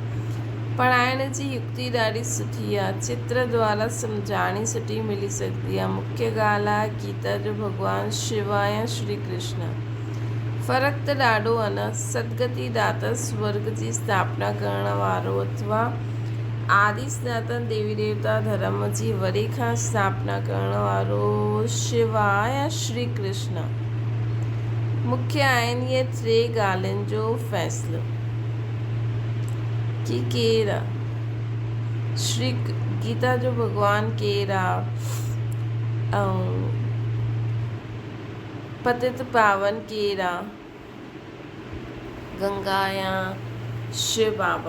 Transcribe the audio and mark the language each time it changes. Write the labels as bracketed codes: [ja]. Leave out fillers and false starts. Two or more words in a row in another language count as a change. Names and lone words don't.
[sd] पढ़ाइण जी युक्ति ॾाढी सुठी आहे, चित्र द्वारा सम्झाणी सुठी मिली सघंदी आहे। मुख्य ॻाल्हि आहे गीता जो भॻवानु शिव या श्री कृष्ण। फ़र्क़ु त ॾाढो आहे न। सदगति दाता स्वर्ग जी स्थापना करण वारो अथवा आदि सनातन देवी देवता धर्म जी वरी खां स्थापना करण वारो शिव या श्री कृष्ण। मुख्य आहिनि इहे टे ॻाल्हियुनि जो फ़ैसिलो कि केरु आहे श्री गीता जो भॻवानु केरु आहे ऐं पतित पावन केरु आहे, गंगा या शिव बाबा।